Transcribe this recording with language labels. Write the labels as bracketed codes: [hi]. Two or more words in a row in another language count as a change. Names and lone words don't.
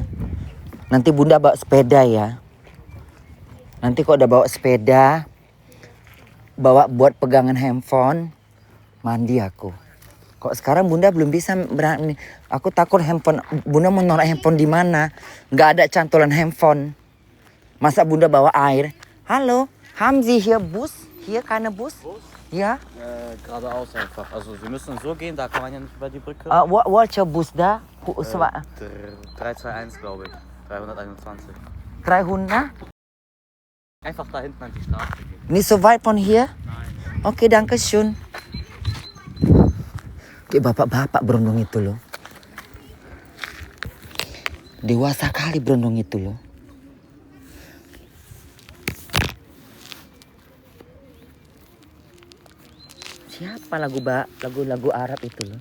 [id] Nanti Bunda bawa sepeda ya. Nanti kok udah bawa sepeda, bawa buat pegangan handphone, mandi aku. Kok sekarang Bunda belum bisa berani. Aku takut handphone. Bunda mau naruh handphone di mana? Nggak ada cantolan handphone. Masa Bunda bawa air? Halo, [de] Hamzi hier Bus? Hier keine Bus? Bus? Ja? Geradeaus einfach. Also wir müssen so gehen, da kann man ja nicht über die Brücke. Welcher Bus da? 321 glaube ich. 321. 300? Einfach da hinten an die Straße gehen. Nicht so weit von hier? Nein. Oke, danke schön. [id] Kayak bapak-bapak berondong itu loh. Dewasa kali berondong itu loh. Siapa lagu Arab itu loh?